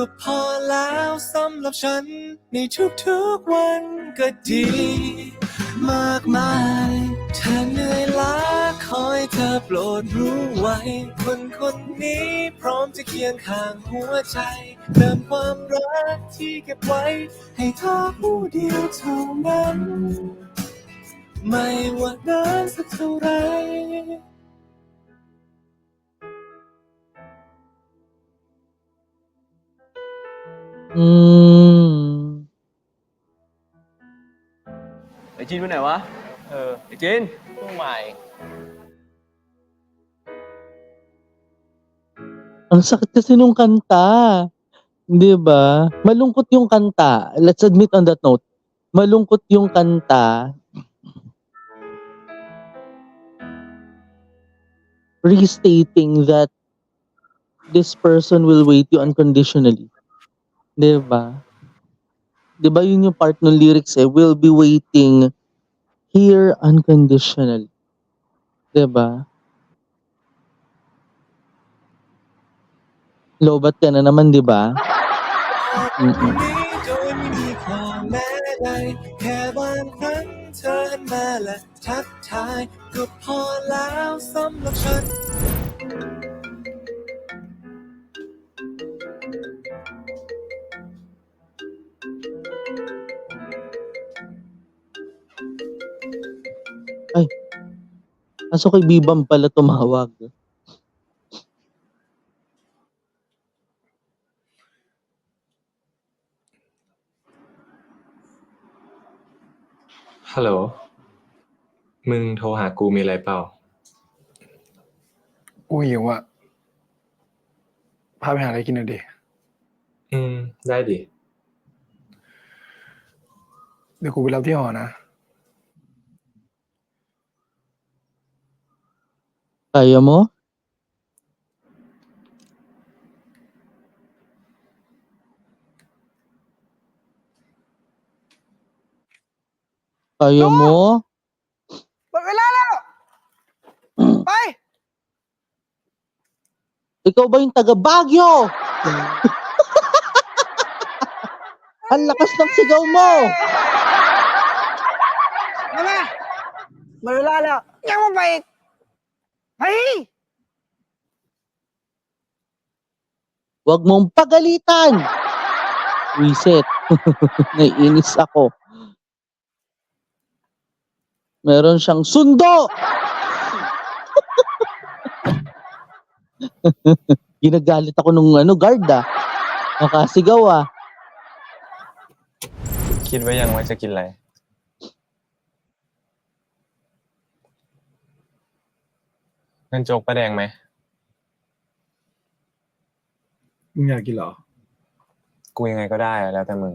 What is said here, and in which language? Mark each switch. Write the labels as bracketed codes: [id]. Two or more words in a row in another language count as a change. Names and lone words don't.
[th] พอแล้วสำหรับฉัน ในทุกๆวันก็ดี มากมายถ้าเหนื่อยล้าขอให้เธอโปรดรู้ไว้ คนนี้พร้อมจะเคียงข้างหัวใจเติมความรักที่เก็บไว้ ให้เธอผู้เดียวเท่านั้น ไม่ว่านานสักเท่าไร อืม ไอ้จินไปไหนวะ ไอ้จิน เพิ่งมาเอง [tl] Ang sakit kasi nung kanta, 'di ba? Malungkot yung kanta. [en] Let's admit on that note, [tl] malungkot yung kanta. [en] Restating that this person will wait you unconditionally, [tl] 'di ba? 'Di ba yun yung part ng lyrics eh, [en] "Will be waiting here unconditionally." [tl] 'Di ba? Lowbat ka na naman, 'di ba? [th] โดยไม่มีข้อแม้ใด แค่บางครั้งเธอหันมาและทักทายก็พอแล้วสำหรับฉัน [tl] Ay, kaso kay Bebam pala tumawag. [th] Hello มึงโทรหากูมีอะไรเปล่า กูหิวอะพาไปหาอะไรกินหน่อยดิ ได้ดิ เดี๋ยวกูไปรับที่หอนะ [tl] Kaya mo? Kaya mo? [th] หมดเวลาแล้ว ไป [tl] Ikaw ba yung taga Baguio? Ang lakas ng sigaw mo! [th] มาหมดเวลาแล้ว ยังไม่ไปอีกไป [tl] Huwag mong pagalitan! Reset. Naiinis ako. Meron siyang sundo! Ginagalit ako nung guard nakasigaw [th] คิดไว้ยังว่าจะกินอะไร งั้นโจ๊กปลาแดงไหม มึงอยากกินเหรอ กูยังไงก็ได้แล้วแต่มึง